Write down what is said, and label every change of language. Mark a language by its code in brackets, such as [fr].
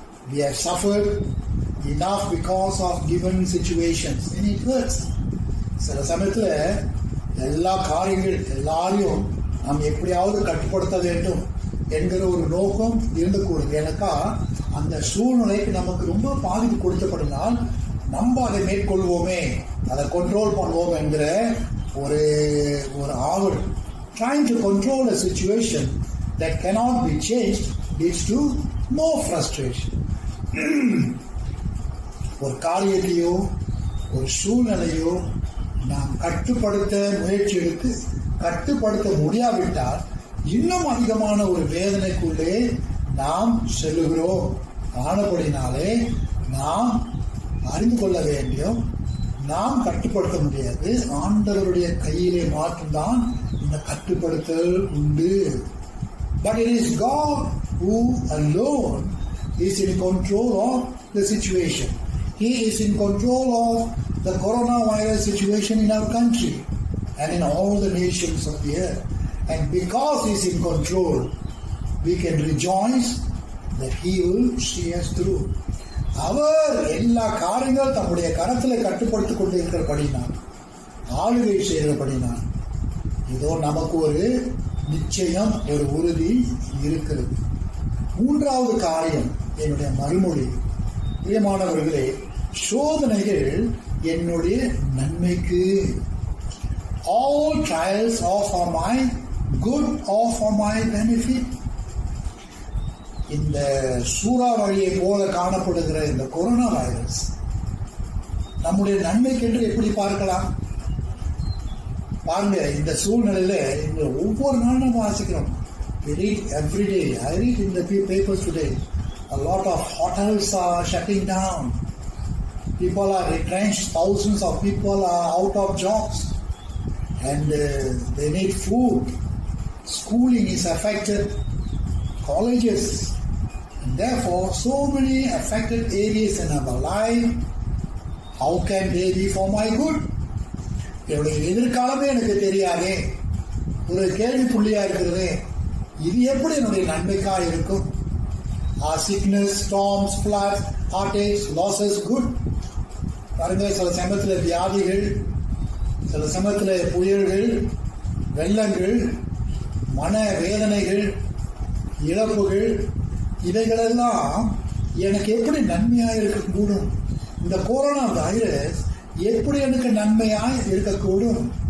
[en] We have suffered enough because of given situations and it hurts. [ta] சில சமயத்தில் எல்லா காரியங்கள் எல்லாரையும் நாம் எப்படியாவது கட்டுப்படுத்த வேண்டும் என்கிற ஒரு நோக்கம் இருந்தக்கூடாது. எனக்கா அந்த சூழ்நிலைக்கு நமக்கு ரொம்ப பாதிப்பு கொடுத்தப்படினால் நம்ம அதை மேற்கொள்வோமே, அதை கண்ட்ரோல் பண்ணுவோம் என்கிற ஒரு ஆவல். [en] Trying to control a situation that cannot be changed leads to more frustration. [ta] ஒரு காரியத்தையோ ஒரு சூழ்நிலையோ நாம் கட்டுப்படுத்த முயற்சி எடுத்து கட்டுப்படுத்த முடியாவிட்டால் இன்னும் அதிகமான ஒரு வேதனைக்குள்ளே நாம் செல்லுகிறோம். ஆனபடினாலே நாம் அறிந்து கொள்ள வேண்டும், நாம் கட்டுப்படுத்த முடியாது. ஆண்டவருடைய கையிலே மாற்றம்தான் இந்த கட்டுப்படுத்தல் உண்டு. [en] But it is God who alone is in control of the situation. He is in control of the coronavirus situation in our country and in all the nations of the earth. And because He is in control, we can rejoice that He will see us through. [ta] அவர் எல்லா காரியங்கள் தம்முடைய கரத்தில் கட்டுப்படுத்திக் கொண்டு இருக்கிறபடினால், ஆளுகை செய்கிறபடினால், இதோ நமக்கு ஒரு நிச்சயம், ஒரு உறுதி இருக்கிறது. மூன்றாவது காரியம், என்னுடைய மறுமொழி. பிரியமானவர்களே, சோதனைகள் என்னுடைய நன்மைக்கு. [en] All trials are for my good or for my benefit. [ta] இந்த சூறாவளியை போல காணப்படுகிற இந்த கொரோனா வைரஸ் நம்முடைய நன்மைக்கென்று எப்படி பார்க்கலாம்? பாருங்க, இந்த சூழ்நிலையில ஒவ்வொரு நாளும் நம்ம வாசிக்கிறோம். [en] We read every day. I read in the papers today. A lot of hotels are shutting down. People are retrenched. Thousands of people are out of jobs. And they need food. Schooling is affected. Colleges. And therefore, so many affected areas in our life. How can they be for my good? [ta] என்னுடைய எதிர்காலமே எனக்கு தெரியாதே, ஒரு கேள்வி புள்ளியா இருக்கிறதே. இது எப்படி என்னுடைய நன்மைக்காக இருக்கும்? [en] Sickness, storms, floods, heartaches, losses, good. [ta] பாருங்க, சில சமயத்தில் வியாதிகள், சில சமயத்தில் புயல்கள், வெள்ளங்கள், மன வேதனைகள், இழப்புகள், இவைகளெல்லாம் எனக்கு எப்படி நன்மையாக இருக்கக்கூடும்? இந்த கொரோனா வைரஸ் எப்படி எனக்கு நன்மையாக இருக்கக்கூடும்?